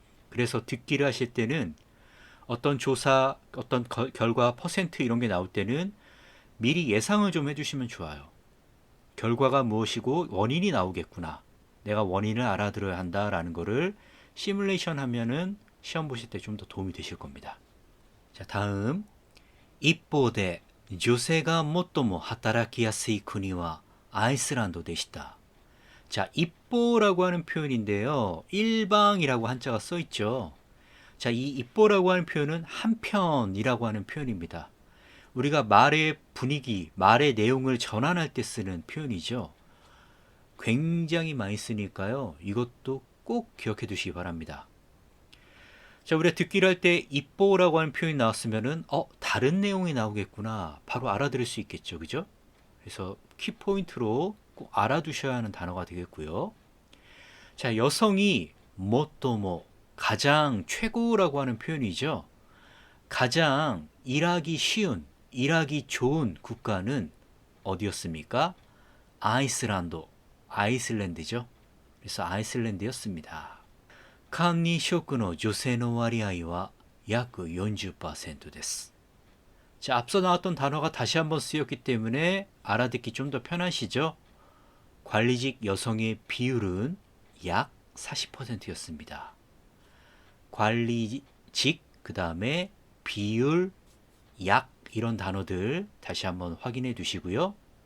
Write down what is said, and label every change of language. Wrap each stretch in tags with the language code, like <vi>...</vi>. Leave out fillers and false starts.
<ko>그래서 듣기를 하실 때는 어떤 조사, 어떤 결과, 퍼센트 이런 게 나올 때는 미리 예상을 좀 해주시면 좋아요. 결과가 무엇이고 원인이 나오겠구나. 내가 원인을 알아들어야 한다라는 거를 시뮬레이션 하면은 시험 보실 때 좀 더 도움이 되실 겁니다. 자, 다음.</ko> <ja>一方で 女性が最も働きやすい国はアイスランドでした.</ja> <ko>자, 입보라고 하는 표현인데요. 일방이라고 한자가 써 있죠. 자, 이 입보라고 하는 표현은 한편이라고 하는 표현입니다. 우리가 말의 분위기, 말의 내용을 전환할 때 쓰는 표현이죠. 굉장히 많이 쓰니까요. 이것도 꼭 기억해 두시기 바랍니다. 자, 우리가 듣기를 할 때 입보라고 하는 표현이 나왔으면은 다른 내용이 나오겠구나. 바로 알아들을 수 있겠죠. 그죠? 그래서 키포인트로 꼭 알아두셔야 하는 단어가 되겠고요. 자, 여성이 뭐또뭐 가장 최고라고 하는 표현이죠. 가장 일하기 쉬운, 일하기 좋은 국가는 어디였습니까? 아이슬란드죠. 그래서 아이슬란드였습니다.</ko> <ja>管理職の女性の割合は約 40%です.</ja> <ko>자, 앞서 나왔던 단어가 다시 한번 쓰였기 때문에 알아듣기 좀 더 편하시죠? 관리직 여성의 비율은 약 40%였습니다. 관리직, 그 다음에 비율, 약 이런 단어들 다시 한번 확인해 두시고요.</ko>